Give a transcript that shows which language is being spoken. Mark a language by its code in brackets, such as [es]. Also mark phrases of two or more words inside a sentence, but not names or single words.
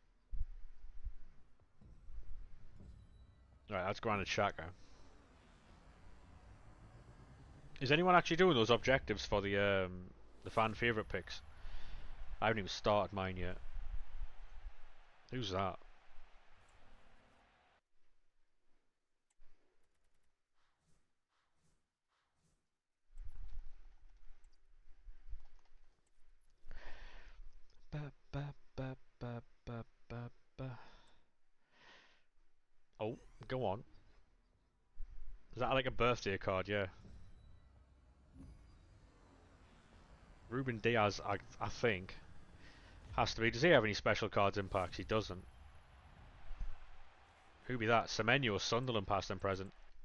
[en] Right, that's Granit Xhaka. Is anyone actually doing those objectives for the fan favourite picks? I haven't even started mine yet. Who's that? Ba, ba, ba, ba, ba, ba, ba. Oh, go on. Is that like a birthday card? Yeah. Ruben Diaz, I think. Has to be. Does he have any special cards in packs? He doesn't. Who be that? Semenyo, Sunderland, past and present.